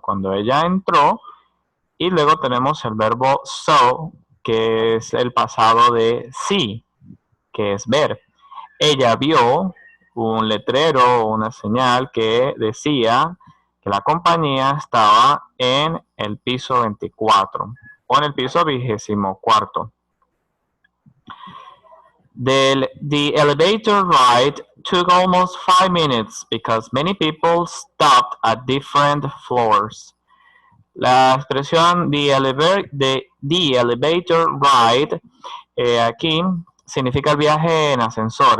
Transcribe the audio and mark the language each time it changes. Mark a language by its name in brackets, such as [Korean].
[Spanish] Cuando ella entró, y luego tenemos el verbo saw, que es el pasado de see, que es ver. Ella vio un letrero o una señal que decía que la compañía estaba en el piso 24 o en el piso 24. [English] The elevator ride took almost 5 minutes because many people stopped at different floors. [Spanish] La expresión [English] the elevator ride [Spanish] aquí significa el viaje en ascensor.